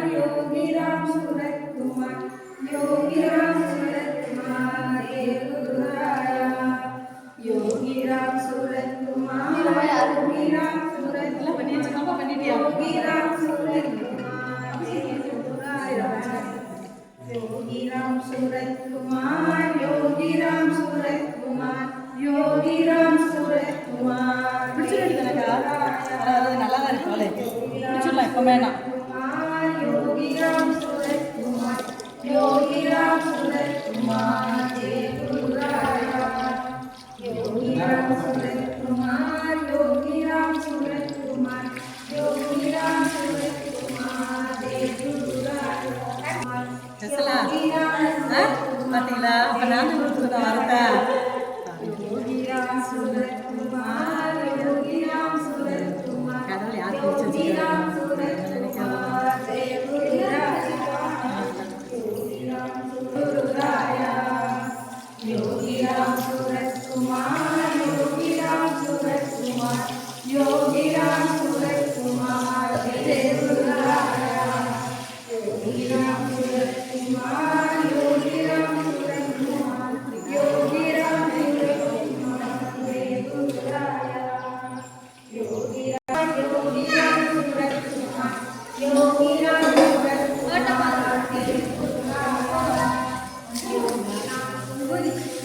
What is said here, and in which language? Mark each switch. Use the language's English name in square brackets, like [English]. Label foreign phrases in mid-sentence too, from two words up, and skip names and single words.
[Hindi] योगीराम सूरत कुमार योगीराम सूरत कुमार जय गुरुराया योगीराम सूरत कुमार योगीराम सूरत योगीराम सूरत कुमार जय गुरुराया योगीराम सूरत कुमार योगीराम सूरत कुमार योगीराम सूरत कुमार [Tamil] நல்லா தான் இருக்கு பிடிச்சிடலாம் எப்பவுமே நான் [Hindi] योगीराम सूरत कुमार योगीराम सूरत कुमार जय गुरुराया योगीराम सूरत कुमार योगीराम सूरत कुमार योगीराम सूरत कुमार जय गुरुराया [Tamil] பார்த்தீங்களா அப்போ நான் வரதா [Hindi] योगीराम सूरत कुमार योगीराम सूरत कुमार [Tamil] கடவுள் யாருக்கு [Hindi] योगीराम सूरत कुमार जय गुरुराया योगीराम सूरत कुमार योगीराम सूरत कुमार योगीराम सूरत कुमार जय गुरुराया योगीराम सूरत कुमार योगीराम सूरत कुमार योगीराम सूरत कुमार जय गुरुराया योगीराम सूरत कुमार योगीराम सूरत कुमार जय गुरुराया योगीराम सूरत